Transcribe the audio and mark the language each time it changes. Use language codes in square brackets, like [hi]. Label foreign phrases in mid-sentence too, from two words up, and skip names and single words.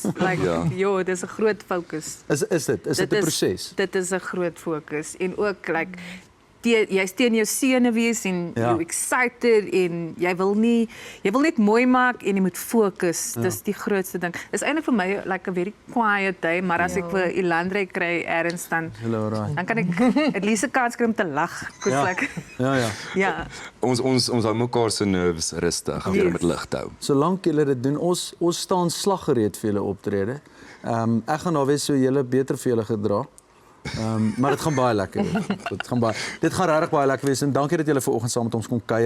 [af] Ja. Jo, dis 'n groot fokus. Is dit 'n proses? Dit is 'n groot fokus en ook jy's teen jou senuwees en Ja. jy excited en jy wil net mooi maak en jy moet fokus. Dis die grootste ding. Dis eintlik vir my [en] like a very quiet day, [af] maar as ek vir Ilandre kry ergens dan kan ek [en] at least [af] 'n kans kry om te lag. Ja. Like, Ja. ja. Ons hou mekaar se nerves rustig en Yes. met lig hou. Solank julle dit doen, ons staan slaggereed vir julle optrede. Ek gaan daar wees so julle beter vir julle gedra. Maar dit gaan baie lekker wees. Dit gaan regtig baie lekker wees en dankie dat julle vanoggend saam met ons kon kuier.